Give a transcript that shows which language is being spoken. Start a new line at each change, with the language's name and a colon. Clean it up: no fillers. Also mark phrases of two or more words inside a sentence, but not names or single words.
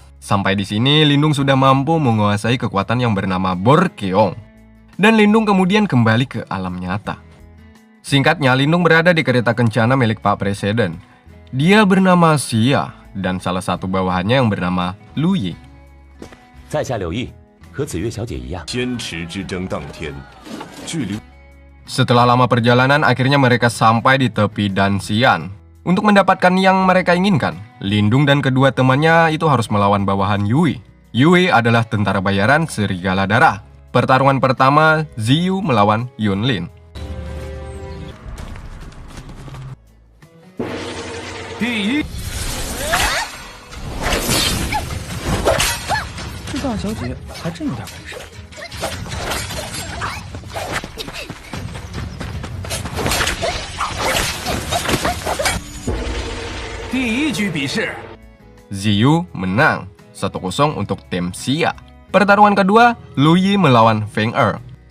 Indonesian: Sampai di sini Lindung sudah mampu menguasai kekuatan yang bernama Borkeong. Dan Lindung kemudian kembali ke alam nyata. Singkatnya, Lindung berada di kereta kencana milik Pak Presiden. Dia bernama Xia dan salah satu bawahannya yang bernama Lu Yi.
Chinese: 在下柳毅，和紫月小姐一样。仙池之争当天，距离
Indonesian: Setelah lama perjalanan, akhirnya mereka sampai di tepi Danxian. Untuk mendapatkan yang mereka inginkan, Lindung dan kedua temannya itu harus melawan bawahan Yui. Yui adalah tentara bayaran serigala darah. Pertarungan pertama, Ziyu melawan Yunlin.
Chinese: 这大小姐还真有点本事。第一局比试
Indonesian: Ziyu menang 1-0 untuk tim Xia. Pertarungan kedua, Lu Yi melawan Feng Er.